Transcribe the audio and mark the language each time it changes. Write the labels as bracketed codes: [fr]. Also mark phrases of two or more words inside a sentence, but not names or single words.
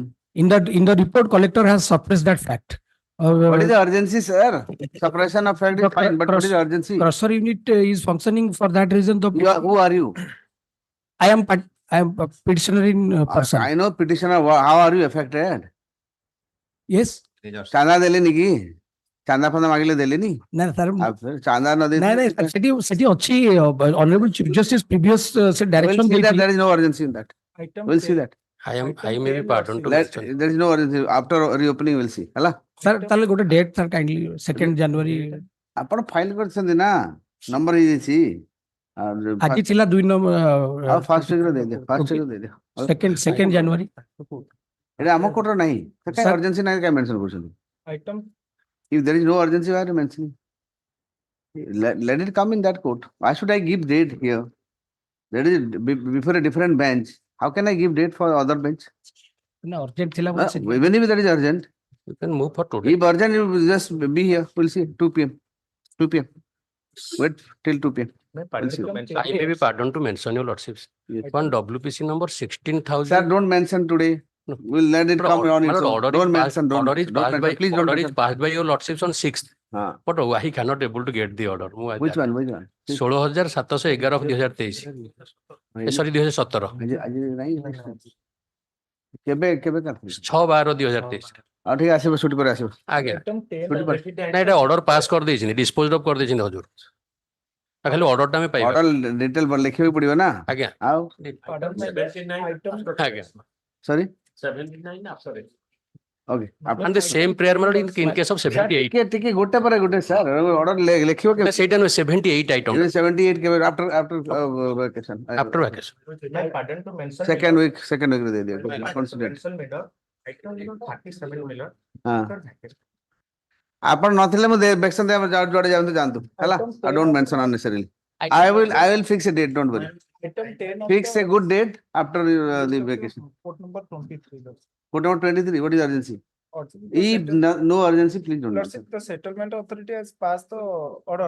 [en] In the report, collector has suppressed that fact. What is the urgency, sir? Suppression of fact is The fine, but what is the urgency? crossover unit is functioning for that reason. Who are you? I am a petitioner in person. I know petitioner. How are you affected? Yes. [or] ଚାନ୍ଦା ଦେଲେନି କି? ଚାନ୍ଦା ଫାନ୍ଦା ମାଗିଲେ ଦେଲେନି? ନା sir, ଚାନ୍ଦା ନ ନାଇଁ ନାଇଁ ଦେଇଥିଲେ? ସେଠି ଅଛି [en] honorable chief justice previous se We'll direction see that [or] ଦେଇଥିଲେ. [en] there is no urgency in that. We'll see that. I may be pardoned to Let, mention. there is no urgency. After reopening, we'll see. [or] ହେଲା? [en] Sir, [or] ତାହେଲେ ଗୋଟେ [en] date sir kindly 2nd January [or] ଆପଣ ଫାଇଲ କରିଛନ୍ତି ନା? ନମ୍ବର ହେଇଯାଇଛି। ଆଜି ଥିଲା 2 ଆଉ ନମ୍ବର ଫାର୍ଷ୍ଟ ୱିକରେ ଦେଇଦିଅ। ଫାର୍ଷ୍ଟ ୱିକରେ ଦେଇଦିଅ। [en] 2nd January. [or] ଏଇଟା ଆମ କୋର୍ଟର ନାହିଁ। କାଇଁ [en] Sir. [or] urgency ନାହିଁ କାଇଁ mention କରୁଛନ୍ତି? [en] Item If there is no urgency, why are you mentioning? Let it come in that court. Why should I give date here? That is before a different bench. How can I give date for other bench? [or] ନା urgent ଥିଲା ବୋଲି ସେଥିପାଇଁ। [en] Even if that is urgent. You can move for today. If urgent, you will just be here. We'll see. 2 p.m. 2 p.m. Wait till 2 p.m. We'll see. I may be pardoned to mention your lordships. Yes. On WPC number 16,000. Sir, don't mention today. No. We'll let it come on My its lord, own. order Don't is passed- mention. Don't order is passed mention. by- Please don't order is mention. passed by your lordships on 6th. Ah. But I cannot able to get the order. Which one? Which one? 16,711 of 2023. Sorry, 2017. [or] ଆଜି ନାହିଁ। କେବେ କରିଥିଲି? 6/12/2023. ଆଉ ଠିକ ଆସିବ ଛୁଟି ପରେ ଆସିବ। ଆଜ୍ଞା। [en] Item 10 Good already done. [or] ନା ଏଟା [en] order pass [or] କରିଦେଇଛନ୍ତି, [en] dispose of [or] କରିଦେଇଛନ୍ତି ହଜୁର। ଖାଲି ଅର୍ଡରଟା ଆମେ ପାଇବା। [en] order detail [or] ଲେଖିବାକୁ ପଡିବ ନା? ଆଜ୍ଞା। ଆଉ [en] Order 79 item [or] ଆଜ୍ଞା। ସରି [en] 79 after it. [or] ଓକେ। [en] And the same prayer my lord in case of 78. [or] ଟିକେ ଗୋଟେ ପରେ ଗୋଟେ ସାର୍ ଅର୍ଡର ଲେଖିବ ନା ସେଇଟା ନୁହେଁ 78 item. [en] 78 କେବେ after vacation. After vacation. My pardon to mention. Second week [or] ରେ ଦେଇଦିଅ। Consider. [en] Mention Miller. Item number 37 Miller. [or] ହଁ। ଆପଣ ନଥିଲେ ମୁଁ ବେକ୍ସନ ଯୁଆଡେ ଯାଆନ୍ତୁ ହେଲା। [en] I don't mention unnecessarily. I will fix a date, don't worry. Item 10 of Fix the- a good date after the vacation. Report number 23. Put out 23, what is urgency? Lordship, the If settle- no urgency, please don't. Lordship, the settlement authority has passed the order.